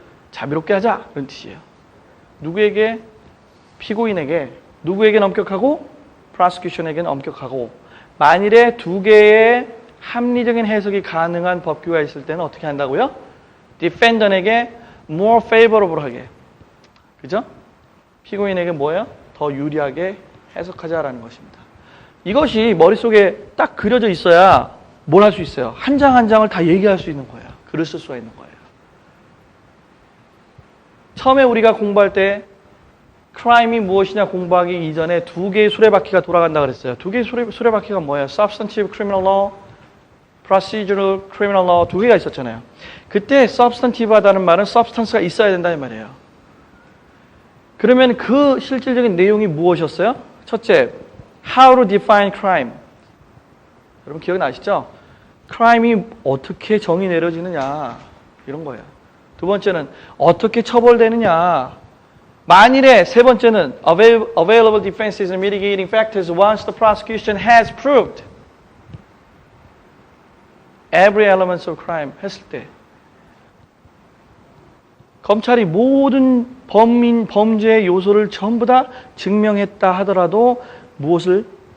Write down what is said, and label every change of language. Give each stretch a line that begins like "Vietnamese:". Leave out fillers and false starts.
Korean: 자비롭게 하자 그런 뜻이에요. 누구에게? 피고인에게. 누구에게는 엄격하고 prosecution에게는 엄격하고. 만일에 두 개의 합리적인 해석이 가능한 법규가 있을 때는 어떻게 한다고요? defendant에게 more favorable하게. 그죠? 피고인에게 뭐예요? 더 유리하게 해석하자라는 것입니다. 이것이 머릿속에 딱 그려져 있어야 뭘 할 수 있어요? 한 장 한 장을 다 얘기할 수 있는 거예요. 글을 쓸 수가 있는 거예요. 처음에 우리가 공부할 때 크라임이 무엇이냐 공부하기 이전에 두 개의 수레바퀴가 돌아간다 그랬어요. 두 개의 수레바퀴가 뭐예요? Substantive Criminal Law, Procedural Criminal Law 두 개가 있었잖아요. 그때 substantive하다는 말은 substance가 있어야 된다는 말이에요. 그러면 그 실질적인 내용이 무엇이었어요? 첫째,
English: How to define crime.
Korean: 여러분 기억나시죠? crime이 어떻게 정의 내려지느냐 이런 거예요. 두 번째는 어떻게 처벌되느냐. 만일에 세 번째는
English: available defenses and mitigating factors once the prosecution has proved every element of crime
Korean: 했을 때 검찰이 모든 범죄의 요소를 전부 다 증명했다 하더라도 무엇을?